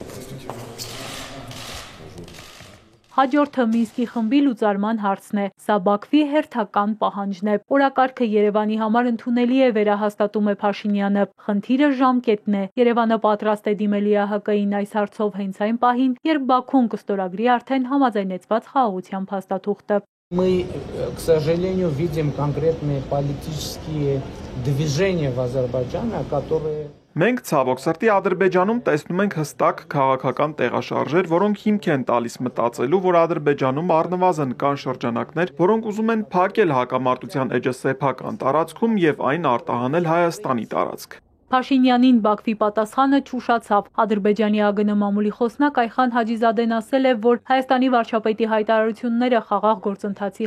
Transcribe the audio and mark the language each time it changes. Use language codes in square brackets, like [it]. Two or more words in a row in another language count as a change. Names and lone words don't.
[hy] Հաջորդը Մինսկի խմբի լուծարման հարցն է։ Սա Բաքվի հերթական պահանջն է։ Օրակարգը Երևանի համար ընդունելի է, վերահաստատում է Փաշինյանը։ Խնդիրը ժամկետն է։ Երևանը պատրաստ է դիմել ՀՀԿ-ին այս հարցով հենց այն պահին, երբ Բաքուն կստորագրի արդեն համաձայնեցված խաղաղության փաստաթուղթը։ [ru] мы, к сожалению, видим конкретные политические движения в Азербайджане, которые [hy] Մենք ցավոք սրտի Ադրբեջանում տեսնում ենք հստակ քաղաքական տեղաշարժեր, որոնք հիմք են տալիս մտածելու, որ Ադրբեջանում առնվազն կան շրջանակներ, որոնք ուզում են փակել հակամարտության էջը սեփական տարածքում եւ այն արտահանել Հայաստանի տարածք։ Փաշինյանին Բաքվի պատասխանը չուշացավ։ Ադրբեջանի ԱԳՆ մամուլի խոսնակ Այխան Հաջիզադեն ասել է, որ Հայաստանի վարչապետի հայտարարությունները խաղաղ գործընթացի